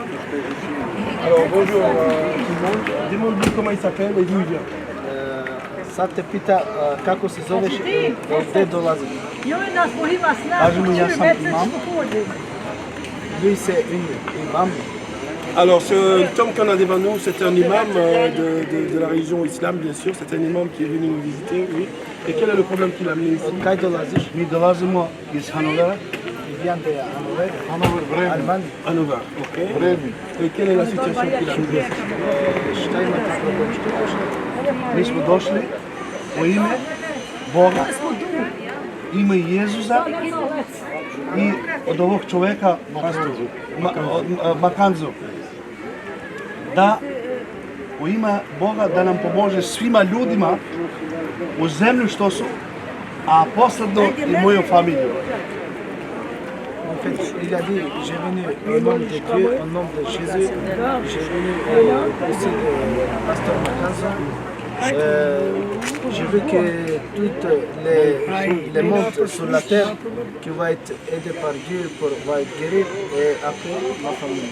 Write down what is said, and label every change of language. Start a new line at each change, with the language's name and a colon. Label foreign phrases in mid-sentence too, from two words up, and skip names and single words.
French: Alors bonjour tout le monde, demande-lui comment il s'appelle et d'où il vient.
Serbian: Sad te pita kako se zoveš i gdje dolaziš. Kažemo ja sam imam.
French: Lui c'est imam. Alors cet homme qu'on a devant nous, c'est un imam de la religion islam bien sûr, c'est un imam qui est venu nous visiter, oui. Et quel est le problème qu'il a amené ici?
Serbian: Od kaj dolaziš? Mi dolazimo iz Hanovera.
French: Viens de Hanover. Hanover, Bremen. Allemagne. Hannover, ok. Bremen. Et quelle est la situation qu'il a amené ici?
Serbian: Šta imate problem što došli? Mi smo došli u ime Boga, ime Jezusa i od ovog čoveka Makanzu. Da u ime Boga da nam pomože svima ljudima u zemlju što su, a posledno i moju familiju.
French: En fait, il a dit, j'ai venu au nom de Dieu, au nom de Jésus. J'ai venu aussi de pasteur Makanzo. J'ai vu que tous les mondes sur la terre qui vont être aidés par Dieu vont être guéris et après ma famille.